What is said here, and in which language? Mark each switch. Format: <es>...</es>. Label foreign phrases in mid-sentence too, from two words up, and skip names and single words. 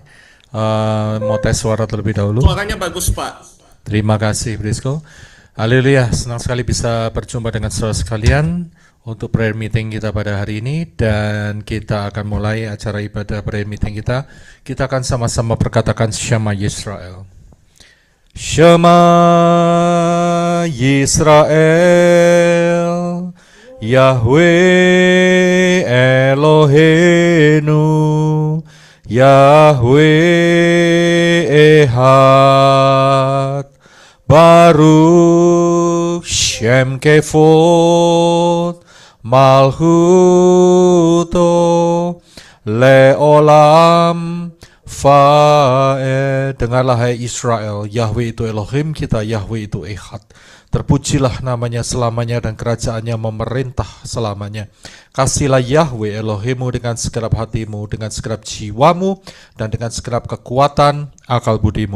<id>Mau tes suara terlebih dahulu. Suaranya bagus, Pak. Terima kasih Brisco. Haleluya, senang sekali bisa berjumpa dengan saudara sekalian untuk</id> <en>prayer meeting</en> <id>kita pada hari ini, dan kita akan mulai acara ibadah</id> <en>prayer meeting</en> <id>kita. Kita akan sama-sama berkatakan</id> <he>שמע ישראל. שמע ישראל, יהוה אלוהינו, יהוה אחד, ברוך שם כבוד מלכותו לעולם</he> <id>Dengarlah hai Israel, Yahweh itu Elohim kita, Yahweh itu Echad. Terpujilah namanya selamanya dan kerajaannya memerintah selamanya. Kasihlah Yahweh Elohimmu dengan segenap hatimu, dengan segenap jiwamu, dan dengan segenap kekuatan akal budimu.</id>